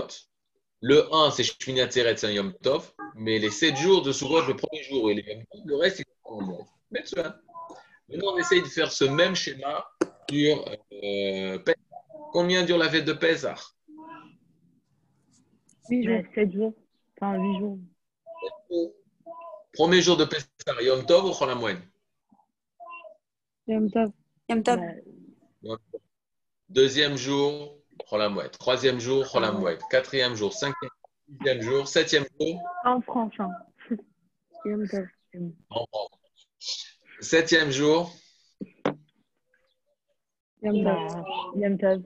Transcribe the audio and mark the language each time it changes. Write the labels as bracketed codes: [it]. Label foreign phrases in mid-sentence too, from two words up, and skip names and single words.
[fr] Le 1, c'est Shmini Atzeret, c'est un Yom Tov. Mais les 7 jours de Sukkot, le premier jour et les Yom Tov, le reste, c'est Chol HaMoed. Maintenant, on essaye de faire ce même schéma sur Pessah. Combien dure la fête de Pessah? 8 jours. 7 jours. Enfin, 8 jours. Premier jour de Pessah, Yom Tov ou Chol HaMoed? Yom Tov. Yom Tov. Deuxième jour, Chol HaMoed. Troisième jour, Chol HaMoed. Quatrième jour, cinquième, sixième jour, septième jour. En France, hein. Yom Tov. En France. Septième jour. Yom Tov. Yom Tov.